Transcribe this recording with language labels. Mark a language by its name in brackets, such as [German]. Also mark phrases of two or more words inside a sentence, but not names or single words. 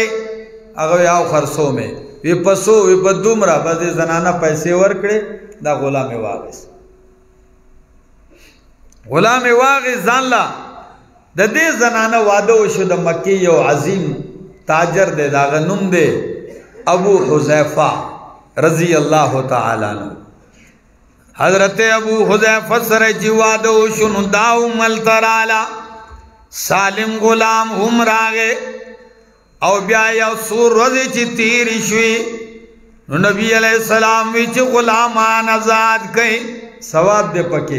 [Pashto] هغه یو خرڅو مې وی پسو وی په دومره باندې زنانه پیسې ورکړي. دا غلام واغس ځان لا د دې زنانه واده وشو د مکی یو عظیم تاجر دے دا غنوم دے ابو حذیفہ [Arabic] رضی اللہ تعالی عنہ. [Pashto] حضرت ابو حذیفہ سره چې واده وشو نو داو مل ترالا سالم غلام هم راغه او بیا یو سور ورځې چې تیرې شوې نو نبی [Arabic] علیہ السلام [Pashto] وی چې غلامان آزاد کړي ثواب دې پکې.